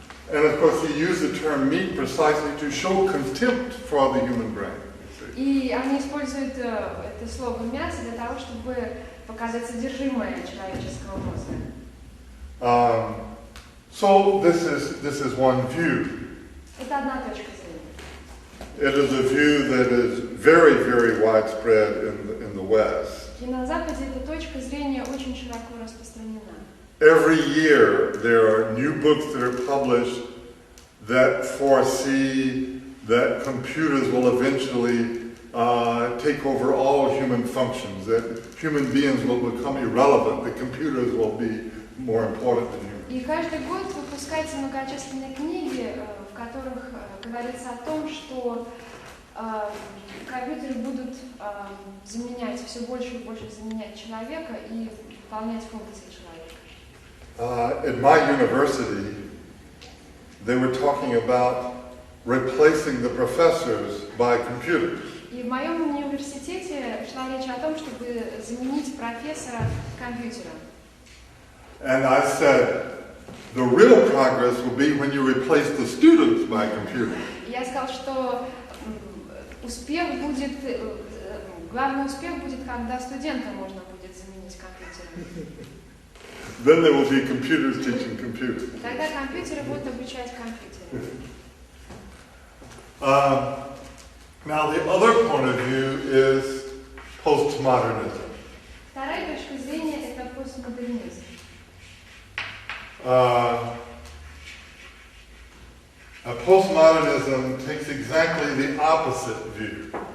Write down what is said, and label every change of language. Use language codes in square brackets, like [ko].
[en] And of course he used the term meat precisely to show contempt for the human brain. [ru] И они используют это слово «мясо» для того, чтобы показать содержимое человеческого мозга. [en] So this is one view. [ru] Это одна точка зрения. [en] It is a view that is very, very widespread in the West. [ru] И на Западе эта точка зрения очень широко распространена. [en] Every year there are new books that are published that foresee that computers will eventually take over all human functions, that human beings will become irrelevant, that computers will be more important than humans. [ru] И каждый год выпускаются многочисленные книги, в которых говорится о том, что компьютеры будут заменять, все больше и больше заменять человека и выполнять функции человека. [en] At my university, they were talking about replacing the professors by computers. [ru] И в моем университете шла речь о том, чтобы заменить профессора компьютером. [en] And I said, the real progress will be when you replace the students by computers. [ru] Я сказал, что успех будет, главный успех будет, когда студента можно будет заменить компьютером. [en] Then there will be computers teaching computers. [ru] Тогда компьютеры будут обучать компьютеры. [en] Now the other point of view is postmodernism. [ru] Вторая точка зрения – это постмодернизм. [en] Postmodernism takes exactly the opposite view.